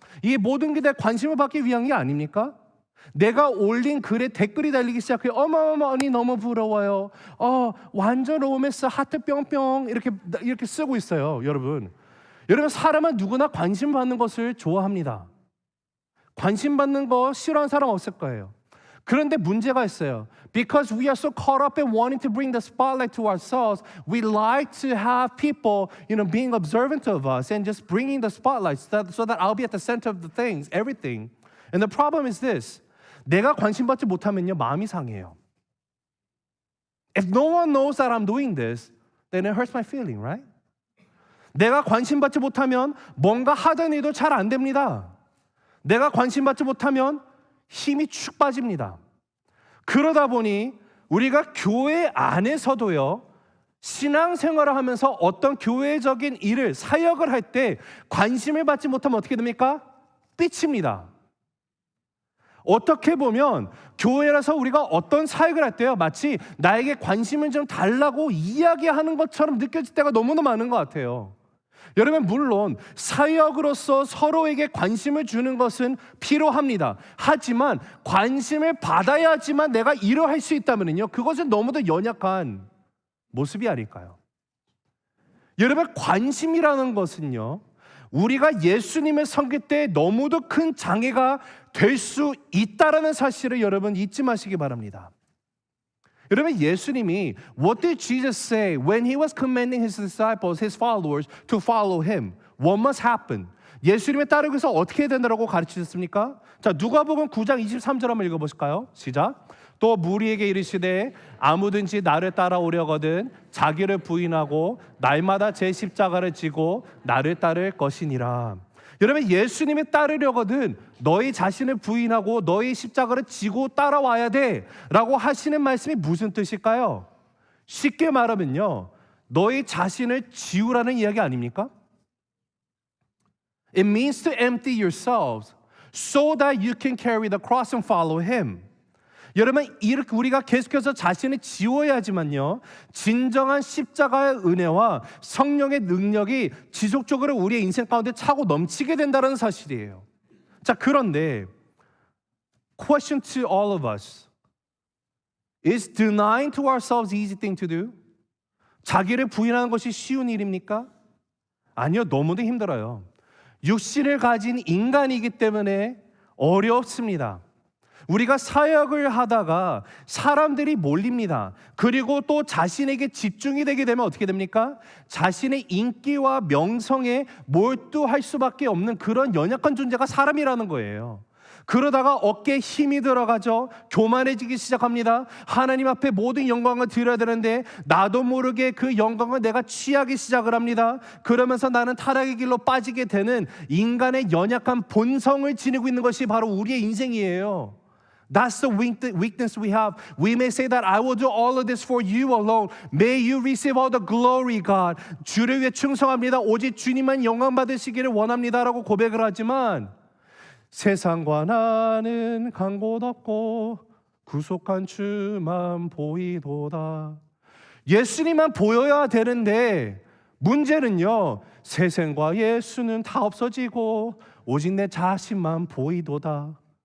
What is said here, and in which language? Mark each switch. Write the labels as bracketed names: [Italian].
[Korean] 이 모든 게 다 관심을 받기 위한 게 아닙니까? 내가 올린 글에 댓글이 달리기 시작해요. 어머어머 언니 너무 부러워요. 완전 로맨스 하트 뿅뿅 이렇게 쓰고 있어요. 여러분 사람은 누구나 관심 받는 것을 좋아합니다. 관심 받는 거 싫어하는 사람 없을 거예요. 그런데 문제가 있어요. [English] Because we are so caught up in wanting to bring the spotlight to ourselves, we like to have people, being observant of us and just bringing the spotlight so that I'll be at the center of the things, everything. And the problem is this. [Korean] 내가 관심 받지 못하면요, 마음이 상해요. [English] If no one knows that I'm doing this, then it hurts my feeling, right? [Korean] 내가 관심 받지 못하면 뭔가 하던 일도 잘 안 됩니다. 내가 관심 받지 못하면 힘이 축 빠집니다. 그러다 보니 우리가 교회 안에서도요 신앙생활을 하면서 어떤 교회적인 일을 사역을 할 때 관심을 받지 못하면 어떻게 됩니까? 삐칩니다. 어떻게 보면 교회라서 우리가 어떤 사역을 할 때요 마치 나에게 관심을 좀 달라고 이야기하는 것처럼 느껴질 때가 너무나 많은 것 같아요. 여러분, 물론 사역으로서 서로에게 관심을 주는 것은 필요합니다. 하지만 관심을 받아야지만 내가 일을 할 수 있다면요, 그것은 너무도 연약한 모습이 아닐까요? 여러분, 관심이라는 것은요, 우리가 예수님을 섬길 때 너무도 큰 장애가 될 수 있다라는 사실을 여러분 잊지 마시기 바랍니다. 여러분, 예수님이 [English] What did Jesus say when he was commanding his disciples, his followers to follow him? What must happen? [Korean] 예수님의 따르기 위해서 어떻게 해야 된다고 가르치셨습니까? 자, 누가복음 9장 23절 한번 읽어보실까요? 시작. 또 무리에게 이르시되 아무든지 나를 따라오려거든 자기를 부인하고 날마다 제 십자가를 지고 나를 따를 것이니라. 여러분, 예수님이 따르려거든 너희 자신을 부인하고 너희 십자가를 지고 따라와야 돼 라고 하시는 말씀이 무슨 뜻일까요? 쉽게 말하면요, 너희 자신을 지우라는 이야기 아닙니까? [English] It means to empty yourselves so that you can carry the cross and follow him. [Korean] 여러분, 이렇게 우리가 계속해서 자신을 지워야지만요, 진정한 십자가의 은혜와 성령의 능력이 지속적으로 우리의 인생 가운데 차고 넘치게 된다는 사실이에요. 자, 그런데 [English] question to all of us. Is denying to ourselves easy thing to do? [Korean] 자기를 부인하는 것이 쉬운 일입니까? 아니요, 너무도 힘들어요. 육신을 가진 인간이기 때문에 어렵습니다. 우리가 사역을 하다가 사람들이 몰립니다. 그리고 또 자신에게 집중이 되게 되면 어떻게 됩니까? 자신의 인기와 명성에 몰두할 수밖에 없는 그런 연약한 존재가 사람이라는 거예요. 그러다가 어깨에 힘이 들어가죠. 교만해지기 시작합니다. 하나님 앞에 모든 영광을 드려야 되는데 나도 모르게 그 영광을 내가 취하기 시작을 합니다. 그러면서 나는 타락의 길로 빠지게 되는 인간의 연약한 본성을 지니고 있는 것이 바로 우리의 인생이에요. [English] That's the weakness we have. We may say that I will do all of this for you alone. May you receive all the glory, God. [Korean] 주를 위해 충성합니다. 오직 주님만 영광 받으시기를 원합니다라고 고백을 하지만 세상과 나는 간 곳 없고 구속한 주만 보이도다. 예수님만 보여야 되는데 문제는요, 세상과 예수는 다 없어지고 오직 내 자신만 보이도다.